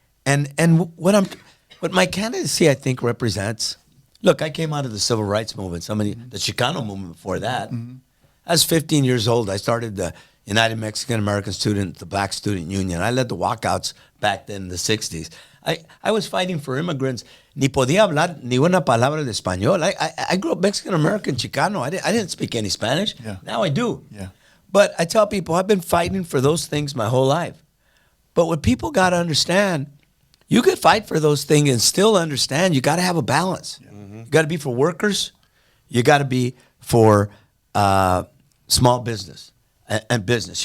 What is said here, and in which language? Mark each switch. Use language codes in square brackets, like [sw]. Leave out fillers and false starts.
[en] And what my candidacy, I think, represents, look, I came out of the civil rights movement, the Chicano movement before that. Mm-hmm. I was 15 years old. I started the United Mexican American Student, the Black Student Union. I led the walkouts back then in the 60s. I was fighting for immigrants. [es] Ni podía hablar ni una palabra de español. [en] I grew up Mexican American Chicano. I didn't speak any Spanish. Yeah. Now I do. Yeah. But I tell people I've been fighting for those things my whole life. But what people got to understand, you could fight for those things and still understand you got to have a balance. Yeah. You got to be for workers. You got to be for small business and business.